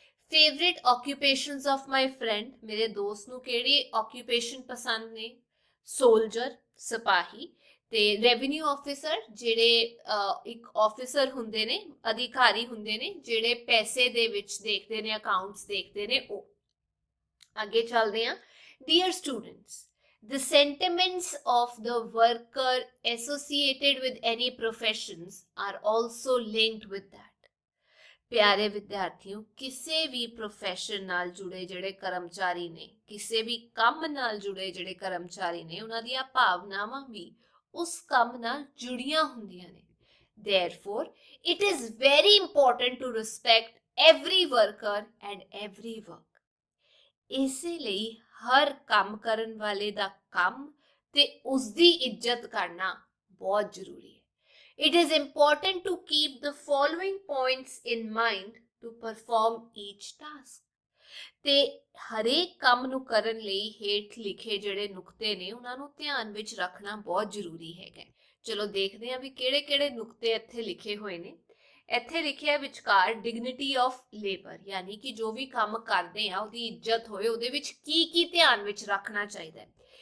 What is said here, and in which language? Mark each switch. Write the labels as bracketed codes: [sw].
[en] favourite occupations of my friend, [pa] ਮੇਰੇ ਦੋਸਤ ਨੂੰ ਕਿਹੜੀ ਆਕਿਊਪੇਸ਼ਨ ਪਸੰਦ ਨੇ? ਸੋਲਜਰ, ਸਿਪਾਹੀ, ਤੇ ਰੈਵਨਿਊ ਆਫਿਸਰ, ਜਿਹੜੇ ਇੱਕ ਆਫਿਸਰ ਹੁੰਦੇ ਨੇ, ਅਧਿਕਾਰੀ ਹੁੰਦੇ ਨੇ ਜਿਹੜੇ ਪੈਸੇ ਦੇ ਵਿੱਚ ਦੇਖਦੇ ਨੇ, ਅਕਾਊਂਟਸ ਦੇਖਦੇ ਨੇ ਉਹ। ਅੱਗੇ ਚੱਲਦੇ ਹਾਂ। [en] Dear students, the sentiments of the worker associated with any professions are also linked with that. [pa] ਪਿਆਰੇ ਵਿਦਿਆਰਥੀਓ, ਕਿਸੇ ਵੀ ਪ੍ਰੋਫੈਸ਼ਨ ਨਾਲ ਜੁੜੇ ਜਿਹੜੇ ਕਰਮਚਾਰੀ ਨੇ, ਕਿਸੇ ਵੀ ਕੰਮ ਨਾਲ ਜੁੜੇ ਜਿਹੜੇ ਕਰਮਚਾਰੀ ਨੇ, ਉਹਨਾਂ ਦੀਆਂ ਭਾਵਨਾਵਾਂ ਵੀ ਉਸ ਕੰਮ ਨਾਲ ਜੁੜੀਆਂ ਹੁੰਦੀਆਂ ਨੇ। [en] Therefore, it is very important to respect every worker and every work. [pa] ਇਸੇ ਲਈ ਹਰ ਕੰਮ ਕਰਨ ਵਾਲੇ ਦਾ ਕੰਮ ਤੇ ਉਸ ਦੀ ਇੱਜ਼ਤ ਕਰਨਾ ਬਹੁਤ ਜ਼ਰੂਰੀ ਹੈ। [en] It is important to keep the following points in mind to perform each task. [pa] ਤੇ ਹਰੇਕ ਕੰਮ ਨੂੰ ਕਰਨ ਲਈ ਹੇਠ ਲਿਖੇ ਜਿਹੜੇ ਨੁਕਤੇ ਨੇ ਉਹਨਾਂ ਨੂੰ ਧਿਆਨ ਵਿੱਚ ਰੱਖਣਾ ਬਹੁਤ ਜ਼ਰੂਰੀ ਹੈਗਾ। ਚਲੋ ਦੇਖਦੇ ਹਾਂ ਵੀ ਕਿਹੜੇ ਕਿਹੜੇ ਨੁਕਤੇ ਇੱਥੇ ਲਿਖੇ ਹੋਏ ਨੇ। ਇੱਥੇ ਲਿਖਿਆ ਵਿਚਕਾਰ ਡਿਗਨਿਟੀ ਆਫ ਲੇਬਰ, ਯਾਨੀ ਕਿ ਜੋ ਵੀ ਕੰਮ ਕਰਦੇ ਆ ਉਹਦੀ ਇੱਜ਼ਤ ਹੋਏ, ਉਹਦੇ ਵਿੱਚ ਕੀ ਕੀ ਧਿਆਨ ਵਿੱਚ ਰੱਖਣਾ ਚਾਹੀਦਾ ਹੈ।